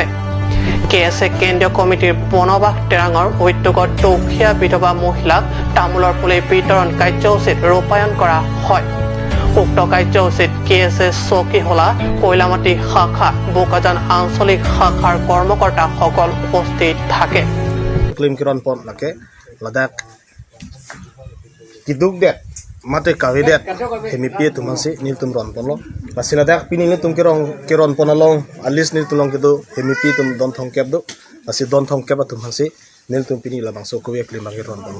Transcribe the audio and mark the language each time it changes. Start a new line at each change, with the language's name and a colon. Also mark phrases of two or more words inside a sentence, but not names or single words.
Assamese: KSA কেন্দ্ৰীয় কমিটিৰ বনবাস টেৰাঙৰ উদ্যোগত দুখীয়া বিধৱা মহিলাক তামোলৰ পুলি বিতৰণ কাৰ্যসূচীত ৰূপায়ণ কৰা হয়। উক্ত কাৰ্যসূচীত KSA চকীহোলা, কৈলামাটি শাখা, বোকাজান আঞ্চলিক শাখাৰ কৰ্মকৰ্তাসকল উপস্থিত থাকে।
Karbi: Kiron pon lake ladak kiduk det mate kawe det hemi pie tu masi nil tum ron pon lo masi ladak pini ni tum kiron pon along alis nil tulong kedo hemi pie tum don thong kep do masi don thong kep tu masi nil tum pini labang so kowe klim bang ron pon lo